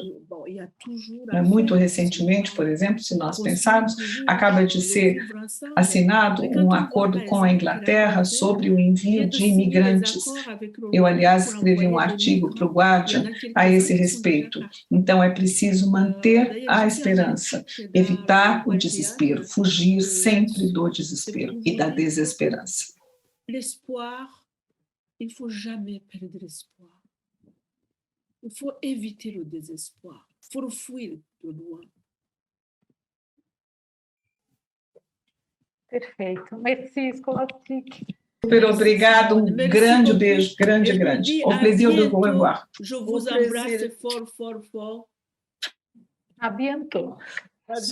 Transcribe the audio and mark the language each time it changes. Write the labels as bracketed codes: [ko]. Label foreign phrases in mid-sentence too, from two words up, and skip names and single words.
[pt] Muito recentemente, por exemplo, se nós pensarmos, acaba de ser assinado um acordo com a Inglaterra sobre o envio de imigrantes. Eu, aliás, escrevi um artigo para o Guardian a esse respeito. Então, é preciso manter a esperança, evitar o desespero, fugir sempre do desespero e da desesperança. [fr] L'espoir, il ne faut jamais perdre l'espoir. Il faut éviter le désespoir. Il faut le fuir de loin. [pt] Perfeito. [fr] Merci, Scholastic. [pt] Super obrigado, grande beijo, grande. [fr] Au plaisir de vous revoir. Je vous embrasse fort. A bientôt.